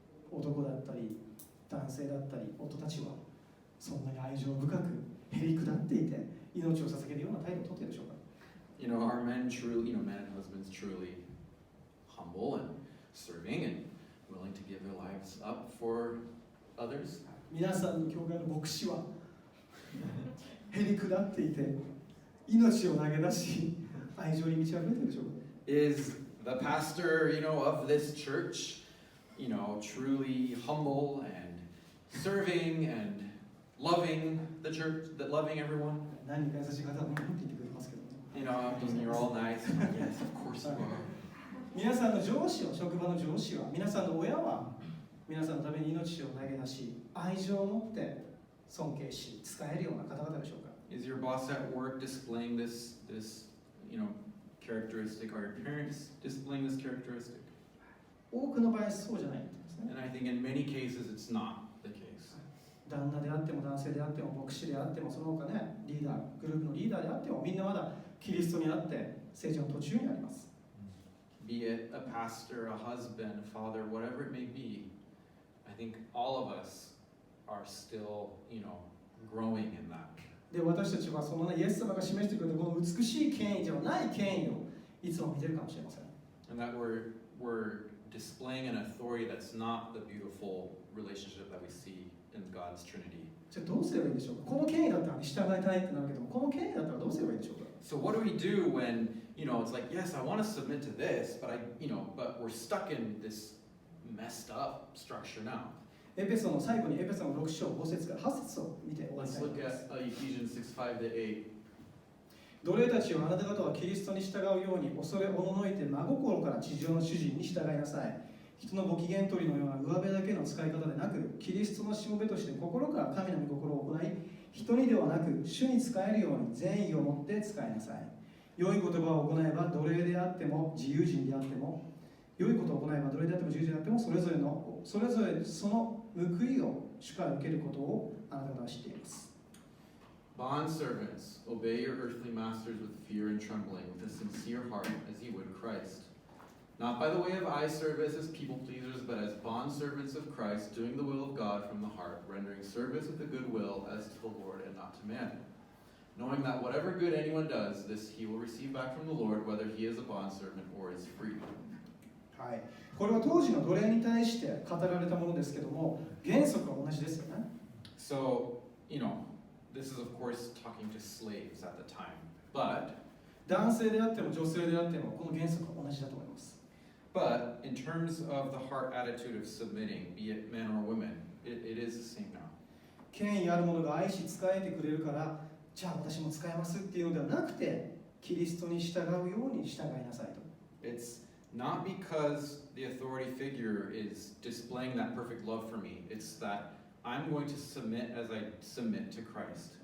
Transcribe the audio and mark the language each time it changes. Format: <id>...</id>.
<ja>男だったり男性だったり夫たちはそんなに愛情深くへりくだっていて命を捧げるような態度をとっているでしょうか？</ja> <en>You know, are men truly, men and husbands truly humble and serving and willing to give their lives up for others?</en> <ja>皆さんの教会の牧師はへりくだっていて命を投げ出し愛情に満ち溢れているでしょうか？</ja> <en>Is the pastor, of this church, truly humble and serving and loving the church, loving everyone?</en> <ja>何か優しい方はって言ってくれますけどね。</ja> <en>You're all nice. Yes, of course you are.</en> <ja>皆さんの上司は、職場の上司は、皆さんの親は、皆さんのために命を投げ出し、愛情を持って尊敬し、使えるような方々でしょうか？</ja> <en>Is your boss at work displaying this characteristic? Are your parents displaying this characteristic?</en> <ja>多くの場合そうじゃないんですね。</ja> <en>And I think in many cases it's not the case.</en> <ja>旦那であっても男性であっても牧師であってもその他ねリーダーグループのリーダーであってもみんなまだキリストにあって成長の途中にあります。</ja> <en>Be it a pastor, a husband, a father, whatever it may be, I think all of us are still, growing in that.</en> <ja>で私たちはそのねイエス様が示してくれたこの美しい権威ではない権威をいつも見てるかもしれません。</ja> <en>And that we're displaying an authority that's not the beautiful relationship that we see in God's Trinity.</en> <ja>じゃあどうすればいいでしょうか？この権威だったら従いたいってなるけども、この権威だったらどうすればいいでしょうか？</ja> <en>So what do we do when, it's like, yes, I want to submit to this, but we're stuck in this messed up structure now.</en> <ja>エペソの最後にエペソの6章5節から8節を見て終わり</ja> <en>Let's</en> <ja>たいと思</ja> <en>look</en> <ja>います。</ja> <en>at Ephesians 6:5 to 8.</en> <ja>奴隷たちをあなた方はキリストに従うように恐れおののいて真心から地上の主人に従いなさい。人のご機嫌取りのような上辺だけの使い方でなく、キリストのしもべとして心から神の御心を行い、人にではなく主に仕えるように善意を持って使いなさい。良い言葉を行えば奴隷であっても自由人であっても、良いことを行えば奴隷であっても自由人であってもそれぞれその報いを主から受けることをあなた方は知っています。</ja> <en>Bondservants, obey your earthly masters with fear and trembling, with a sincere heart, as ye would Christ. Not by the way of eye service as people pleasers, but as bondservants of Christ, doing the will of God from the heart, rendering service with a good will as to the Lord and not to man. Knowing that whatever good anyone does, this he will receive back from the Lord, whether he is a bondservant or is free.</en> <ja>はい、これは当時の奴隷に対して語られたものですけども、原則は同じですよね。</ja> <en>So, this is of course talking to slaves at the time, but</en> <ja>男性であっても女性であってもこの原則は同じだと思います。</ja> <en>But in terms of the heart attitude of submitting, be it men or women, it is the same now.</en> <ja>権威ある者が愛し仕えてくれるから、じゃあ私も使えますっていうのではなくて、キリストに従うように従いなさいと。</ja> <en>It's not because the authority figure is displaying that perfect love for me. It's that I'm going to submit as I submit to Christ.</en>